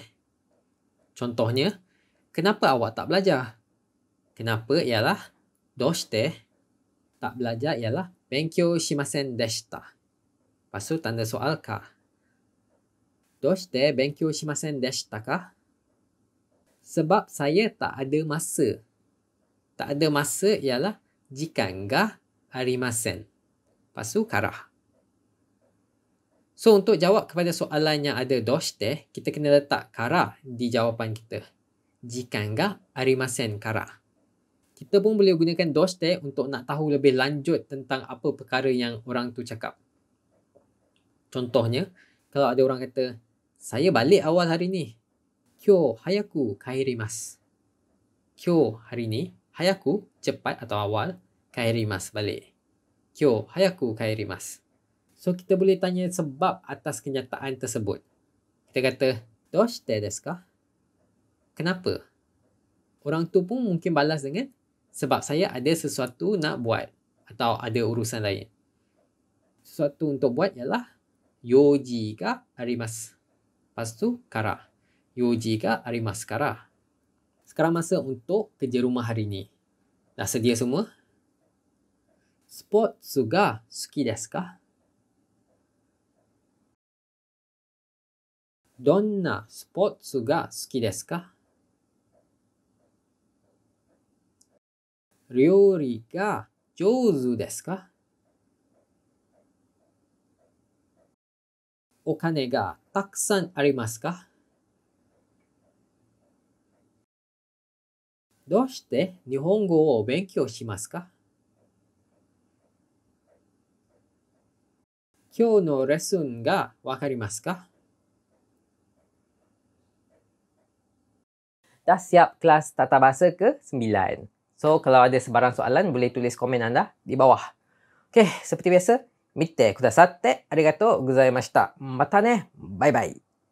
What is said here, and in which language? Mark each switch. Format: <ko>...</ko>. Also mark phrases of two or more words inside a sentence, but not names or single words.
<ms>Contohnya, kenapa awak tak belajar? Kenapa ialah doshite. Tak belajar ialah</ms> <ja>勉強しませんでした.</ja> <ms>Lepas tu tanda soal ka.</ms> <ja>どうして勉強しませんでしたか?</ja> <ms>Sebab saya tak ada masa. Tak ada masa ialah</ms> <ja>時間がありません.</ja> <ms>Lepas tu kara. So, untuk jawab kepada soalan yang ada doshite, kita kena letak kara di jawapan kita.</ms> <ja>時間がありませんから.</ja> <ms>Kita pun boleh gunakan doshite untuk nak tahu lebih lanjut tentang apa perkara yang orang tu cakap. Contohnya, kalau ada orang kata, saya balik awal hari ni.</ms> <ja>今日早く帰ります.</ja> <ms>Kyou hari ni, hayaku cepat atau awal, kaerimasu balik.</ms> <ja>今日早く帰ります.</ja> <ms>So, kita boleh tanya sebab atas kenyataan tersebut. Kita kata,</ms> <ja>どうしてですか?</ja> <ms>Kenapa? Orang tu pun mungkin balas dengan, sebab saya ada sesuatu nak buat atau ada urusan lain. Sesuatu untuk buat ialah</ms> <ja>用事があります.</ja> <ms>Lepas tu, kara.</ms> <ja>用事がありますから.</ja> <ms>Sekarang masa untuk kerja rumah hari ni. Dah sedia semua?</ms> <ja>スポーツが好きですか? どんなスポーツが好きですか? 料理が上手ですか? お金がたくさんありますか? どうして日本語を勉強しますか? 今日のレッスンがわかりますか?</ja> <ms>Dah siap kelas tata bahasa ke-9. So, kalau ada sebarang soalan, boleh tulis komen anda di bawah. Okey, seperti biasa,</ms> <ja>見てくださってありがとうございました. またね.</ja> <en>Bye bye.</en>